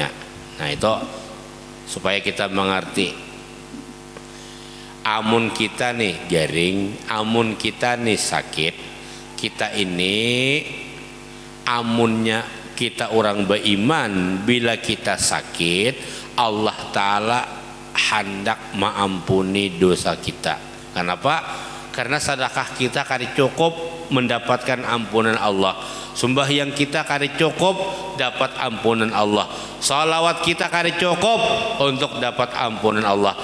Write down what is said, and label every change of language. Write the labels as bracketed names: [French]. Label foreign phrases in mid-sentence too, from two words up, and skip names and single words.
[Indonesian] Nah, itu supaya kita mengerti. [Banjar] Amun kita nih garing, amun kita nih sakit, kita ini amunnya kita orang beriman, bila kita sakit Allah Ta'ala hendak mengampuni dosa kita. Kenapa? [Indonesian] Karena sedekah kita kali cukup mendapatkan ampunan Allah. Sembahyang kita kali cukup dapat ampunan Allah. Salawat kita kali cukup untuk dapat ampunan Allah.